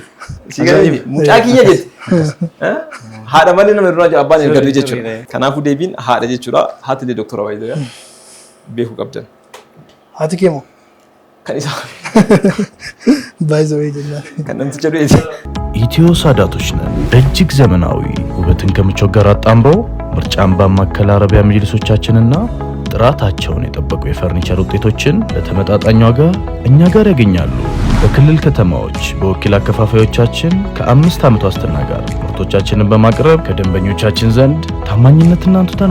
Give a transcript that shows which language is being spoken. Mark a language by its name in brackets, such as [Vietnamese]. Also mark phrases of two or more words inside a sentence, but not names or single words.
[Oromo] Mucaa kiyya jetti. Haadha malee nama duraa jiru abbaan erga du'e jechuudha. Kanaafuu deebiin haadha jechuudha. Haati illee doktora Waayidoo beekuu qabdan. Haati kee moo? Kan isaa. Baay'ee jennaan. Kan namticha du'eeti. [Amharic] ኢትዮ ሳዳቶች ነን። እጅግ ዘመናዊ ውበትን ከምቾት ጋር አጣምረው ምርጫን ባማከለ አረቢያ መጅልሶቻችንና ጥራታቸውን የጠበቁ የፈርኒቸር ውጤቶችን በተመጣጣኝ ዋጋ እኛ ጋር ያገኛሉ። በክልል ከተማዎች በወኪል አከፋፋዮቻችን ከ5 ዓመት ዋስትና ጋር ምርቶቻችንን በማቅረብ ከደንበኞቻችን ዘንድ ታማኝነትና አንቱታን